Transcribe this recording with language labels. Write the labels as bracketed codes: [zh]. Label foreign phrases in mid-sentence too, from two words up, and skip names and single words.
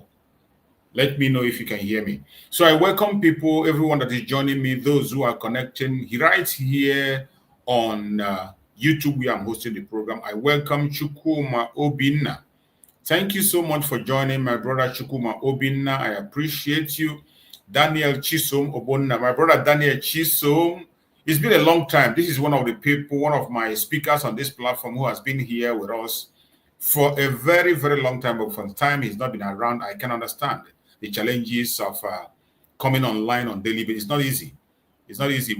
[en] Let me know if you can hear me. So I welcome people, everyone that is joining me, those who are connecting right here on YouTube where I'm hosting the program. I welcome Chukwuma Obinna. Thank you so much for joining, my brother Chukwuma Obinna. I appreciate you. Daniel Chisom Obonna, my brother Daniel Chisom. It's been a long time. This is one of the people, one of my speakers on this platform who has been here with us for a very, very long time. But from the time he's not been around, I can understand the challenges of coming online on daily basis. It's not easy. It's not easy.